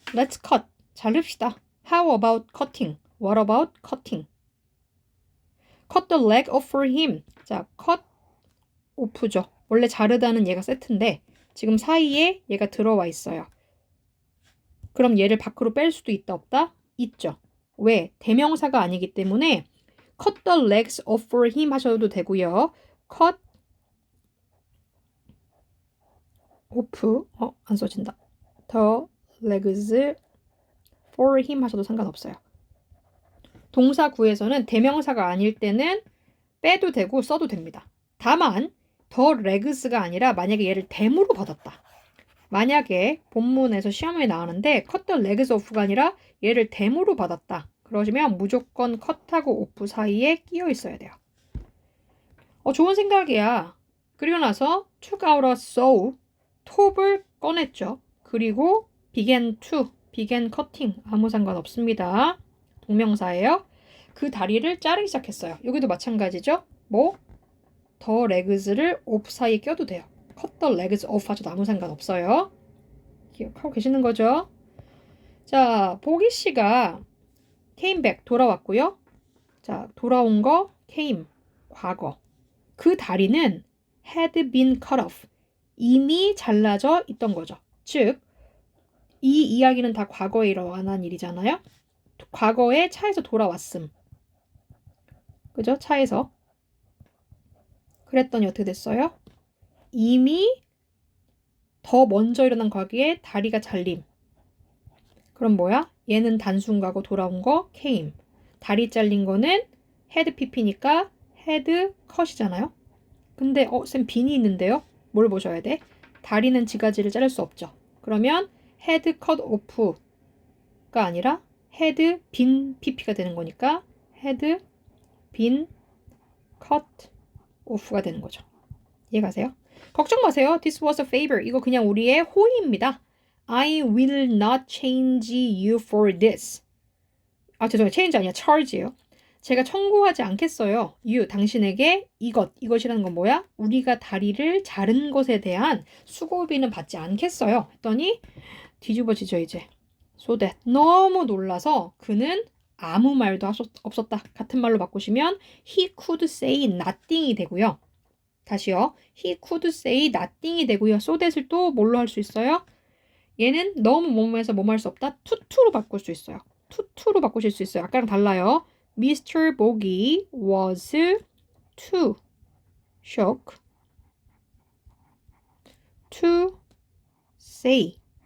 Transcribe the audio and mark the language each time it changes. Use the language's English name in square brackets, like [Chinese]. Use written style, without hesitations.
[English] Let's cut. [Korean] 자릅시다. [English] How about cutting? What about cutting? Cut the leg off for him. [Korean] 자, cut off죠. 원래 자르다는 얘가 세트인데 지금 사이에 얘가 들어와 있어요. 그럼 얘를 밖으로 뺄 수도 있다 없다? 있죠. 왜? 대명사가 아니기 때문에 [English] cut the legs off for him [Korean] 하셔도 되고요. cut off 안 써진다. the legs for him 하셔도 상관없어요. 동사 구에서는 대명사가 아닐 때는 빼도 되고 써도 됩니다. 다만 the legs가 아니라 만약에 얘를 댐으로 받았다. 만약에 본문에서 시험에 나오는데 cut the legs off가 아니라 얘를 댐으로 받았다. 그러시면 무조건 cut하고 off 사이에 끼어 있어야 돼요. 좋은 생각이야. 그리고 나서 [English] took out a saw, [Korean] 톱을 꺼냈죠. 그리고 began cutting 아무 상관없습니다. 동명사예요. 그 다리를 자르기 시작했어요. 여기도 마찬가지죠. the legs를 off 사이에 껴도 돼요. cut the legs off 하셔도 아무 상관없어요. 기억하고 계시는 거죠? 자, 보기 씨가 came back 돌아왔고요. 자, 돌아온 거 came 과거. 그 다리는 had been cut off 이미 잘라져 있던 거죠. 즉, 이 이야기는 다 과거에 일어난 일이잖아요. 과거에 차에서 돌아왔음. 그죠? 차에서. 그랬더니 어떻게 됐어요? 이미 더 먼저 일어난 과거에 다리가 잘림. 그럼 뭐야? 얘는 단순 과거 돌아온 거 came. 다리 잘린 거는 had pp니까 had cut이잖아요. 근데 쌤 빈이 있는데요? 뭘 보셔야 돼? 다리는 지가지를 자를 수 없죠. 그러면 had cut off가 아니라 had been pp가 되는 거니까 had been cut off가 되는 거죠. 이해가세요? 걱정 마세요. [English] This was a favor. [Korean] 이거 그냥 우리의 호의입니다. [English] I will not change you for this. [Korean] 죄송해요. change 아니야. charge예요. 제가 청구하지 않겠어요. you, 당신에게 이것이라는 건 뭐야? 우리가 다리를 자른 것에 대한 수고비는 받지 않겠어요. 했더니 뒤집어지죠 이제. So that 너무 놀라서 그는 아무 말도 없었다. 같은 말로 바꾸시면 [English] he could say nothing [Korean] 이 되고요. 다시요. [English] he could say nothing [Korean] 이 되고요. so that을 또 뭘로 할 수 있어요? 얘는 너무 뭐뭐해서 뭐뭐 할 수 없다. 투투로 바꿀 수 있어요. 투투로 바꾸실 수 있어요. 아까랑 달라요. Mr. [English] Bogey was too shocked to say.